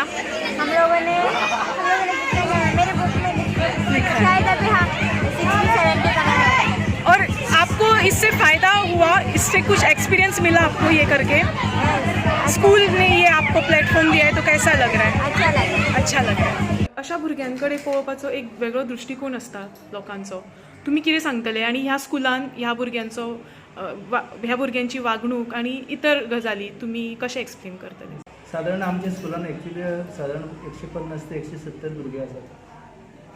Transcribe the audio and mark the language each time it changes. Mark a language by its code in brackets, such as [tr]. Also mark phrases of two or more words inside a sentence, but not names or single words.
[hi] हम लोगों ने कितना कमाया? मेरे बुक में लिखा है। शायद अभी हाँ 60-70 कमाया। और आपको इससे फ़ायदा हुआ, इससे कुछ एक्सपीरियंस मिला आपको ये करके? स्कूल ने ये आपको प्लॅटफॉर्म दिया है, तो कैसा लग रहा है? अच्छा लगा। अच्छा लग रहा है। [kok] अशा भुरग्यांकडे पळोवपाचो एक वेगळो दृष्टिकोन आसता लोकांचो। तुम्ही कितें सांगतले? आणि ह्या स्कुलान ह्या भुरग्यांची वागणूक आणि इतर गजाली तुम्ही कशे एक्सप्लेन करतले? साधारण आमच्या स्कुलान एक्चुअली साधारण 150 ते 170 भुरगे आसात.